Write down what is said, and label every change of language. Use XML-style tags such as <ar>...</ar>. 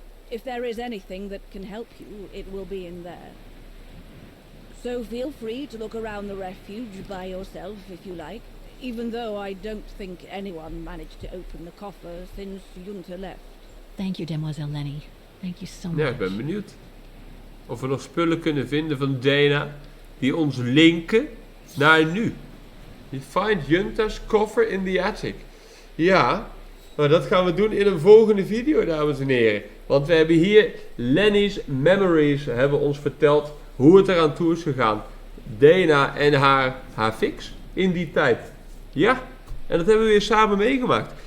<en>If there is anything that can help you, it will be in there. So feel free to look around the refuge by yourself if you like, even though I don't think anyone managed to open the coffer since Junta left. Thank you, Demoiselle Leni. Thank you so much.</en> <nl>Ja, ik ben benieuwd. Of we nog spullen kunnen vinden van Dana die ons linken naar nu.</nl> <en>You find Junta's koffer in the attic.</en> <nl>Ja, maar dat gaan we doen in een volgende video, dames en heren. Want we hebben hier Leni's Memories hebben ons verteld hoe het eraan toe is gegaan. Dana en haar fix in die tijd. Ja, en dat hebben we weer samen meegemaakt.</nl>